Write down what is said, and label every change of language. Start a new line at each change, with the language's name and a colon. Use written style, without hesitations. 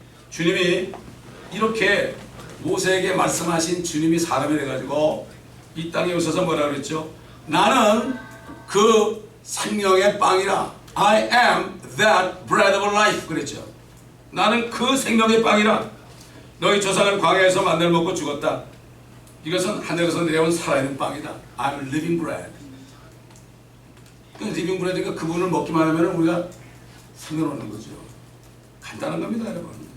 Korean: 주님이 이렇게 모세에게 말씀하신 주님이 사람이 돼가지고 이 땅에 오셔서 뭐라 그랬죠? 나는 그 생명의 빵이라.
English: I am that bread of life
Korean: 그랬죠. 나는 그 생명의 빵이라. 너희 조상은 광야에서 만나를 먹고 죽었다. 이것은 하늘에서 내려온 살아있는 빵이다.
English: I'm living bread.
Korean: 그
English: living bread
Korean: 니까 그분을 먹기만 하면 우리가 생겨놓는 거죠. 간단한 겁니다, 여러분.